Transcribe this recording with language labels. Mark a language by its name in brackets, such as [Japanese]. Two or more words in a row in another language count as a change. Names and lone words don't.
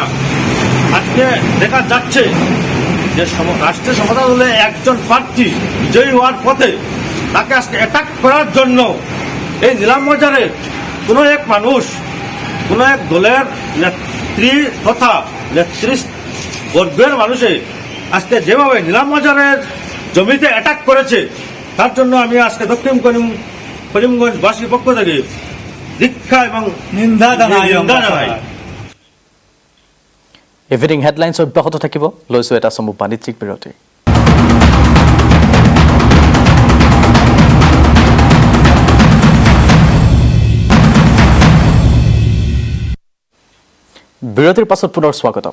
[Bangla] আজকে দেখা যাচ্ছে যে রাষ্ট্রীয় সমতা দলে একজন প্রার্থী বিজয়ী হওয়ার পথে তাকে আজকে অ্যাটাক করার জন্য এই নীলামবাজারে কোনো এক মানুষ, কোনো এক দলের নেত্রী তথা নেতৃবর্গের মানুষে আজকে যেভাবে নীলামবাজারের জমিতে অ্যাটাক করেছে তার জন্য আমি আজকে দক্ষিণ করিমগঞ্জবাসীর পক্ষ থেকে দীক্ষা এবং নিন্দা জানাই। [Assamese] ইভিনিং হেডলাইন্স অব্যাহত থাকিব। লৈছোঁ এটা চমু বাণিজ্যিক বিৰতি। বিৰতিৰ পাছত পুনৰ স্বাগতম।